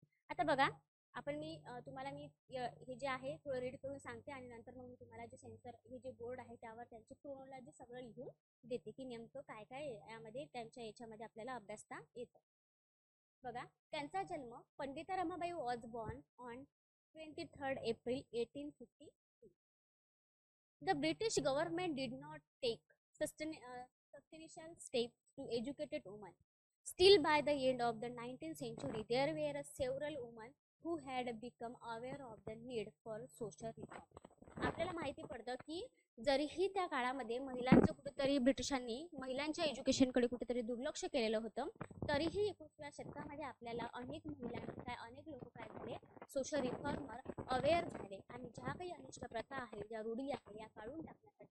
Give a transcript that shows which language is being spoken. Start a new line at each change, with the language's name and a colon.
Marathi: आता बघा तुम्हाला हे जे आहे थोडं रीड करून सांगते आणि नंतर मग मी तुम्हाला जे सेन्सर हे जे बोर्ड आहे त्यावर त्यांची क्रोनॉलॉजी सगळं लिहून देते की नेमकं काय काय यामध्ये त्यांच्या याच्यामध्ये आपल्याला अभ्यासता येतं. बघा त्यांचा जन्म
English: Pandita Ramabai was born on 23rd April 1853. The British government did not take substantial steps to educate women. Still, by the end of the 19th century, there were several women who had become aware of the need for social reform.
Marathi: आपल्याला माहिती पडतं की जरीही त्या काळामध्ये महिलांचं कुठेतरी ब्रिटिशांनी महिलांच्या एज्युकेशनकडे कुठेतरी दुर्लक्ष केलेलं होतं, तरीही 21व्या शतकामध्ये आपल्याला अनेक लोक काय झाले, सोशल रिफॉर्मर अवेअर झाले आणि ज्या काही अनिष्ट प्रथा आहे, ज्या रूढी आहे या काढून टाकण्यासाठी